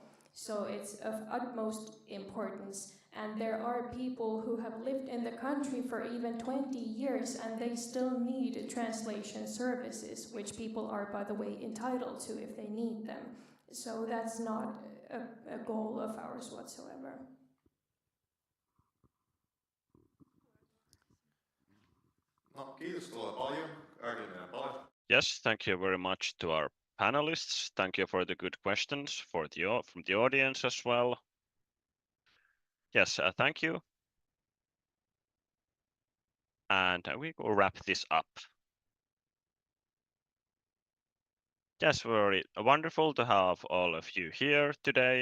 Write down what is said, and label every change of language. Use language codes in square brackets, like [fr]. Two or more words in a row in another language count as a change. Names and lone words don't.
[en] So it's of utmost importance, and there are people who have lived in the country for even 20 years and they still need translation services, which people are, by the way, entitled to if they need them. So that's not a goal of ours whatsoever. [fi] No, kiitos paljon. [en] Yes, thank you very much to our panelists. Thank you for the good questions from the audience as well. Yes, thank you. And we will wrap this up. Yes, very wonderful to have all of you here today.